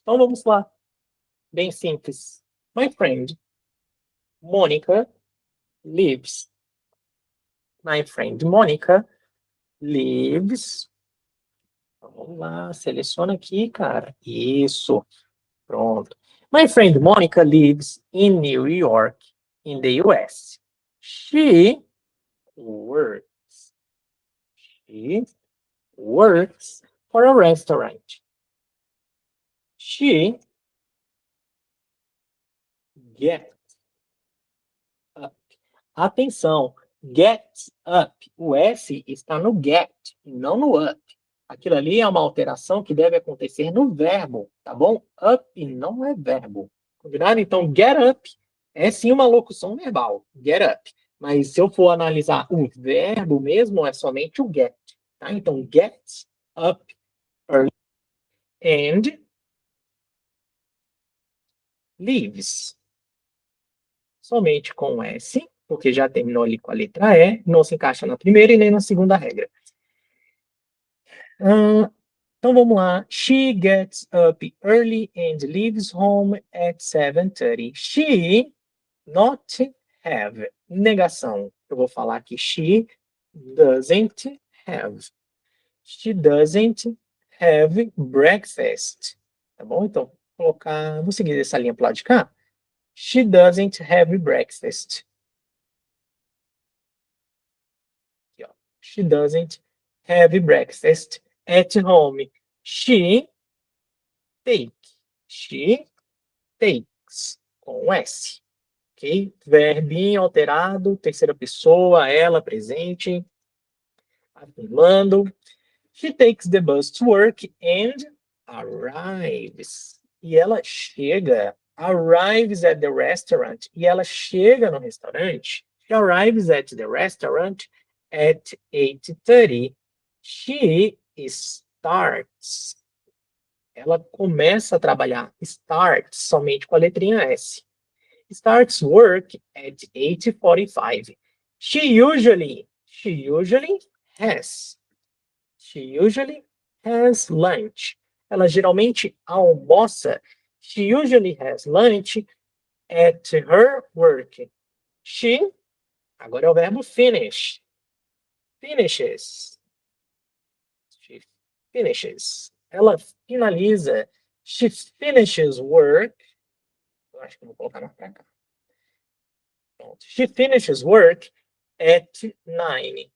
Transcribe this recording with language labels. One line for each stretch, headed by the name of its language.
Portuguese: Então vamos lá. Bem simples.
English: My friend Monica lives. My friend Monica lives.
Portuguese: Vamos lá, seleciona aqui, cara. Isso. Pronto.
English: My friend Monica lives in New York, in the US. She works. She works for a restaurant. She Get up. Atenção, get up.
Portuguese: O S está no get e não no up. Aquilo ali é uma alteração que deve acontecer no verbo, tá bom? Up não é verbo. Combinado? Então, get up é sim uma locução verbal. Get up. Mas se eu for analisar o verbo mesmo, é somente o get. Tá?
English: Então, get up early and leaves.
Portuguese: Somente com S, porque já terminou ali com a letra E, não se encaixa na primeira e nem na segunda regra. Então vamos lá.
English: She gets up early and leaves home at 7:30. She not have. Negação.
Portuguese: Eu vou falar que
English: she doesn't have. She doesn't have breakfast.
Portuguese: Tá bom? Então, vou seguir essa linha para o lado de cá.
English: She doesn't have breakfast. Aqui, ó. She doesn't have breakfast at home. She take. She takes.
Portuguese: Com S.
English: Ok?
Portuguese: Verbinho alterado, terceira pessoa, ela presente, afirmando.
English: She takes the bus to work and arrives.
Portuguese: E ela chega.
English: Arrives at the restaurant.
Portuguese: E ela chega no restaurante.
English: She arrives at the restaurant at 8:30. She starts.
Portuguese: Ela começa a trabalhar. Starts somente com a letrinha S.
English: Starts work at 8:45. She usually has. She usually has lunch.
Portuguese: Ela geralmente almoça.
English: She usually has lunch at her work.
Portuguese: She, agora é o verbo finish.
English: Finishes. She finishes.
Portuguese: Ela finaliza.
English: She finishes work.
Portuguese: Eu acho que eu vou colocar mais pra cá. Pronto.
English: She finishes work at 9.